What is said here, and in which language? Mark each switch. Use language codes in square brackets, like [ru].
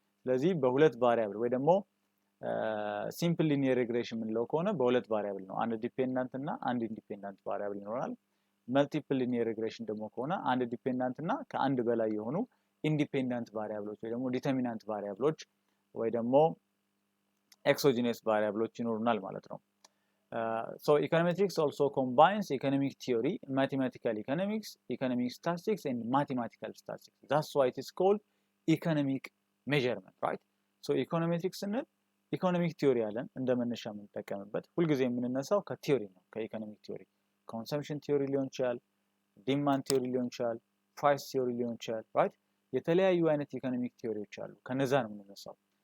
[am] ስለዚህ በሁለት ቫሪያብል ወይ ደግሞ ሲምፕል ሊኒየር ሪግሬሽን የምንለው ከሆነ በሁለት ቫሪያብል ነው። አንድ ዲፔንዳንት እና አንድ ኢንዲፔንዳንት ቫሪያብል ይኖራል። መልቲፕል ሊኒየር ሪግሬሽን ደግሞ ከሆነ አንድ ዲፔንዳንት እና ከአንድ በላይ የሆኑ ኢንዲፔንዳንት ቫሪያብሎች ወይ ደግሞ ዲተርሚናንት ቫሪያብሎች ወይ ደግሞ ኤክሶጂነስ ቫሪያብሎች ይኖሩናል ማለት ነው። [en] So econometrics also combines economic theory, mathematical economics, economic statistics and mathematical statistics. That's why it is called economic measurement, right? [am] So econometrics ስንል ኢኮኖሚክ ቲዮሪ አለን እንደመነሻ የምንጠቀምበት ሁልጊዜ የምንነሳው ከቲዮሪ ነው ከኢኮኖሚክ ቲዮሪ ኮንሰምፕሽን ቲዮሪ ሊሆን ይችላል ዲማንድ ቲዮሪ ሊሆን ይችላል ፕራይስ ቲዮሪ ሊሆን ይችላል ራይት የተለያዩ አይነት ኢኮኖሚክ ቲዮሪዎች አሉ ከነዛ ነው የምንነሳው